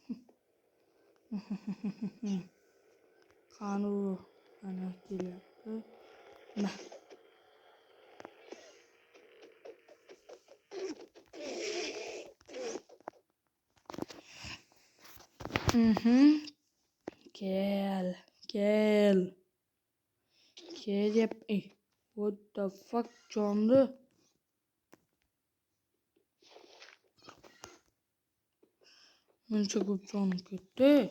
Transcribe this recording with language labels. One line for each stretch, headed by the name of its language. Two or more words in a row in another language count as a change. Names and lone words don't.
Uzbek: Qanu ana kelyapti. Kel.
English: What the fuck,
Uzbek: jondi? Muncha ko'p jonim ketdi.